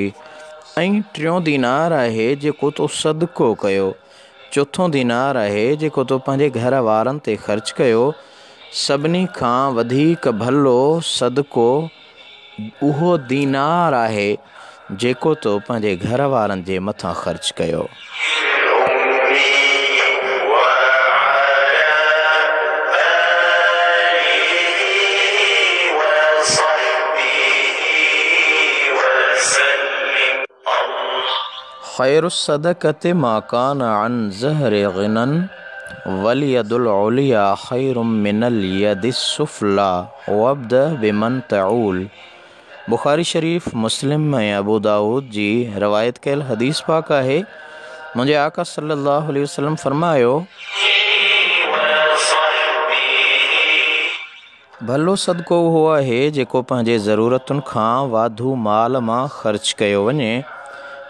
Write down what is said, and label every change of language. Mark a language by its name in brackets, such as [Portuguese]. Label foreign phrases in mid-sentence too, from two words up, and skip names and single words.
[Sindhi] ऐं टियों दीनार आहे जेको तो सदको कयो। चोथों दीनार आहे जेको तो पंहिंजे घर वारनि ते ख़र्च कयो। सभिनी खां वधीक भलो सदको उहो दीनार आहे जेको तो पंहिंजे घर वारनि जे मथां ख़र्च कयो। [Arabic] خير الصدقة ما كان عن ظهر غنى واليد العليا خير من اليد السفلى وابدأ بمن تعول. [Sindhi] बुखारी शरीफ, मुस्लिम ऐं अबू दाऊद जी रवायत कयल हदीस पाक आहे। मुंहिंजे आका [Arabic] صلى الله عليه وسلم [Sindhi] फरमायो, भलो सदको उहो आहे जेको पंहिंजे ज़रूरतुनि खां वाधू माल मां ख़र्च कयो वञे।